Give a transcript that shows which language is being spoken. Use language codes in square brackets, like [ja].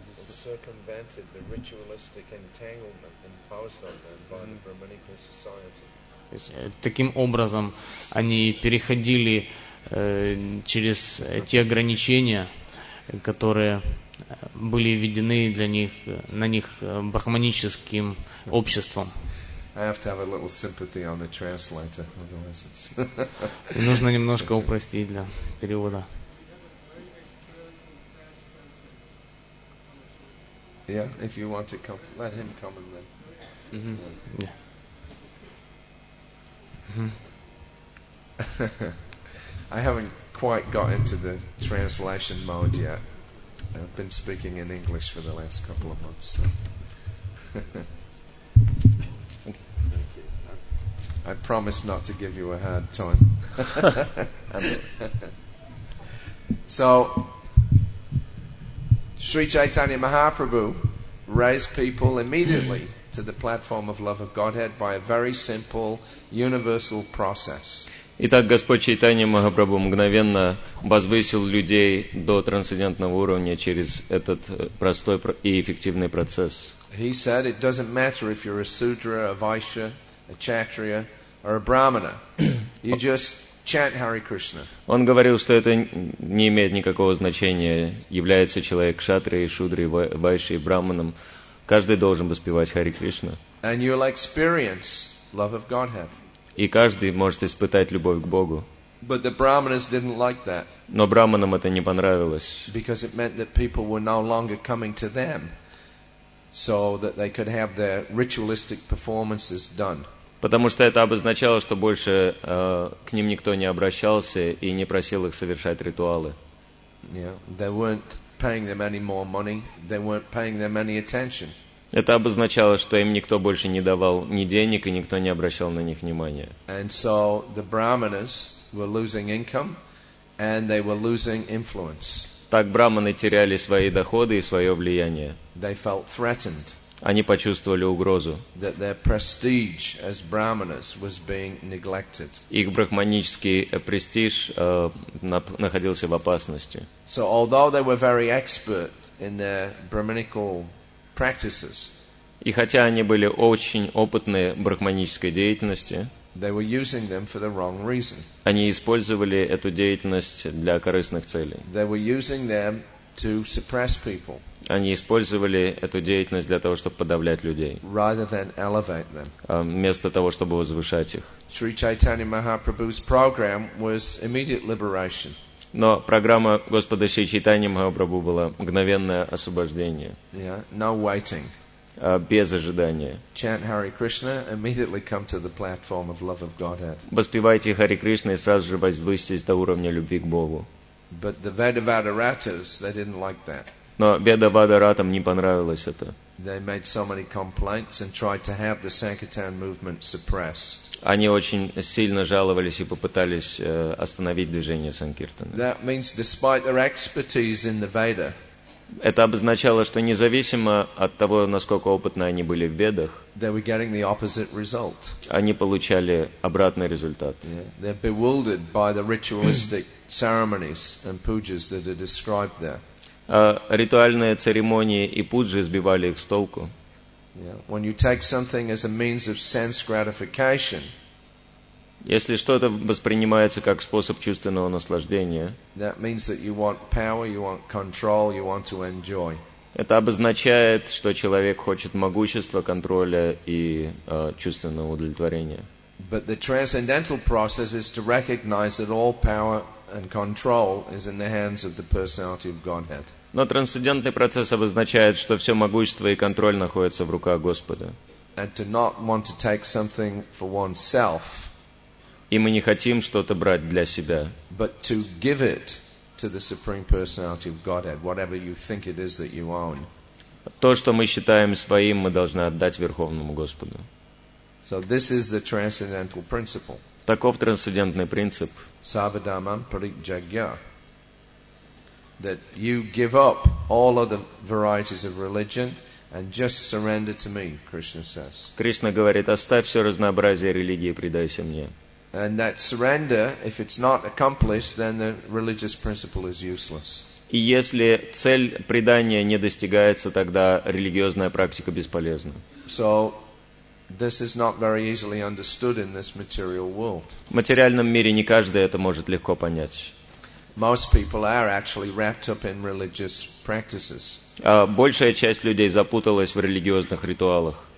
[en] circumvented the ritualistic entanglement imposed on them by the Brahmanical society. [ru] То есть, таким образом они переходили через те ограничения, которые были введены для них, на них брахманическим обществом. [en] I have to have a little sympathy on the translator, otherwise it's... [ru] И нужно немножко упростить для перевода. [en] Yeah, if you want to come, let him come and then... Yeah. I haven't quite got into the translation mode yet. I've been speaking in English for the last couple of months. So. I promise not to give you a hard time. So, Sri Chaitanya Mahaprabhu raised people immediately to the platform of love of Godhead by a very simple, universal process. [ru] Итак, Господь Чайтанья Махапрабху мгновенно возвысил людей до трансцендентного уровня через этот простой и эффективный процесс. [en] He said it doesn't matter if you're a Sudra, a Vaishya, a Kshatriya, or a Brahmana. You just chant Hare Krishna. [ru] Он говорил, что это не имеет никакого значения, является человек кшатрией, шудрой, вайшей, браманом. Каждый должен воспевать Харе Кришна. [en] And you'll experience love of Godhead. [ru] И каждый может испытать любовь к Богу. [en] But the Brahmanas didn't like that. [ru] Но браманам это не понравилось. [en] Because it meant that people were no longer coming to them so that they could have their ritualistic performances done. [ru] Потому что это обозначало, что больше к ним никто не обращался и не просил их совершать ритуалы. [en] Yeah, they weren't paying them any more money. They weren't paying them any attention. [ru] Это обозначало, что им никто больше не давал ни денег, и никто не обращал на них внимания. [en] And so the Brahmanas were losing income and they were losing influence. [ru] Так браманы теряли свои доходы и свое влияние. [en] They felt threatened. [ru] Они почувствовали угрозу. [en] That their prestige as Brahmanas was being neglected. [ru] Их брахманический престиж находился в опасности. [en] So although they were very expert in their Brahmanical practices, [ru] и хотя они были очень опытны в брахманической деятельности, [en] they were using them for the wrong reason. [ru] Они использовали эту деятельность для корыстных целей. [en] They were using them to suppress people. [ru] Они использовали эту деятельность для того, чтобы подавлять людей, [en] rather than elevate them. [ru] Вместо того, чтобы возвышать их. [en] Sri Chaitanya Mahaprabhu's program was immediate liberation. [ru] Но программа Господа Шри Чайтаньи Махапрабху была мгновенное освобождение. [en] Yeah, no waiting. [ru] Без ожидания. [en] Chant Hare Krishna, immediately come to the platform of love of Godhead. [ru] Воспевайте Харе Кришна и сразу же возвысьтесь до уровня любви к Богу. [en] But the Vedavadaratas, they didn't like that. [ru] Но Ведавадаратам не понравилось это. [en] They made so many complaints and tried to have the Sankirtan movement suppressed. [ru] Они очень сильно жаловались и попытались остановить движение Санкиртана. [en] That means despite their expertise in the Veda, [ru] это обозначало, что независимо от того, насколько опытны они были в Ведах, [en] they were getting the opposite result. [ru] Они получали обратный результат. [en] Yeah, they're bewildered by the ritualistic ceremonies and pujas that are described there. [ru] Ритуальные церемонии и пуджи сбивали их с толку. [en] Yeah. When you take something as a means of sense gratification, [ru] если что-то воспринимается как способ чувственного наслаждения, [en] that means that you want power, you want control, you want to enjoy. [ru] Это обозначает, что человек хочет могущества, контроля и чувственного удовлетворения. [en] But the transcendental process is to recognize that all power and control is in the hands of the personality of Godhead. [ru] Но трансцендентный процесс обозначает, что все могущество и контроль находятся в руках Господа. [en] And to not want to take something for oneself, [ru] и мы не хотим что-то брать для себя, [en] but to give it to the Supreme Personality of Godhead, whatever you think it is that you own. [ru] То, что мы считаем своим, мы должны отдать Верховному Господу. [en] So this is the transcendental principle. [ru] Таков трансцендентный принцип. [sa] Sarvadhamam parijagya. [en] That you give up all other varieties of religion and just surrender to me, Krishna says. [ru] Кришна говорит: оставь все разнообразие религии и предайся мне. [en] And that surrender, if it's not accomplished, then the religious principle is useless. [ru] И если цель предания не достигается, тогда религиозная практика бесполезна. [en] So this is not very easily understood in this material world. [ru] В материальном мире не каждый это может легко понять. [en] Most people are actually wrapped up in religious practices. [ru] Большая часть людей запуталась в религиозных ритуалах.